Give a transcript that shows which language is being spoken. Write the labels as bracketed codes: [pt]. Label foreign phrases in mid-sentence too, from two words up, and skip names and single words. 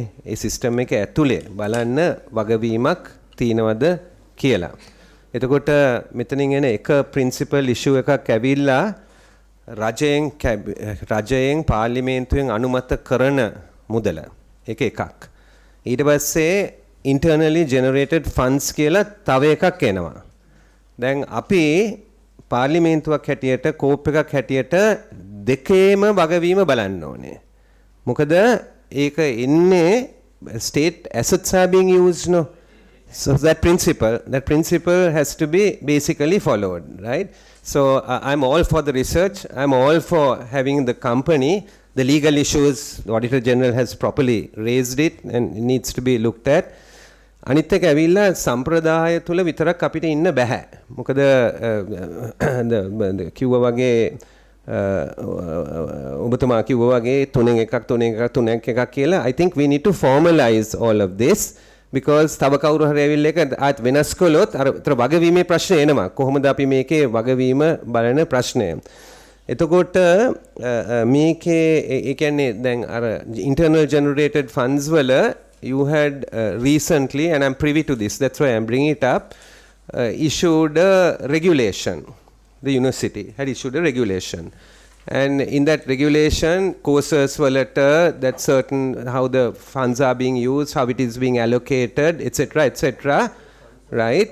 [si] ඒ සිස්ටම් එක ඇතුලේ බලන්න වගවීමක් තියනවද කියලා. එතකොට මෙතනින් එන එක [en] principal issue [si] එකක් ඇවිල්ලා රජයෙන් පාර්ලිමේන්තුවෙන් අනුමත කරන මුදල. ඒක එකක්. ඊට පස්සේ [en] internally generated funds [si] කියලා තව එකක් එනවා. දැන් අපි පාර්ලිමේන්තුවක් හැටියට කෝප් එකක් හැටියට දෙකේම වගවීම බලන්න ඕනේ. මොකද ඒක එන්නේ [en] state assets are being used, no? So that principle has to be basically followed, right? So I'm all for the research. I'm all for having the company. The legal issues, the Auditor General has properly raised it and it needs to be looked at. [si] අනිත් එක ඇවිල්ලා සම්ප්‍රදාය තුල විතරක් අපිට ඉන්න බෑ. මොකද කිව්වා වගේ ඔබතුමා කිව්වා වගේ තුනෙන් එකක් කියලා [en] I think we need to formalize all of this because [si] තව කවුරු හරි ඇවිල්ලා එක ආත් වෙනස් කළොත් අර වගවීමේ ප්‍රශ්නේ එනවා. කොහොමද අපි මේකේ වගවීම බලන ප්‍රශ්නය. එතකොට මේකේ ඒ කියන්නේ දැන් අර [en] internal generated funds වල you had recently, and I'm privy to this, that's why I'm bringing it up, issued a regulation. The university had issued a regulation. And in that regulation, courses were letter that certain, how the funds are being used, how it is being allocated, etc., right?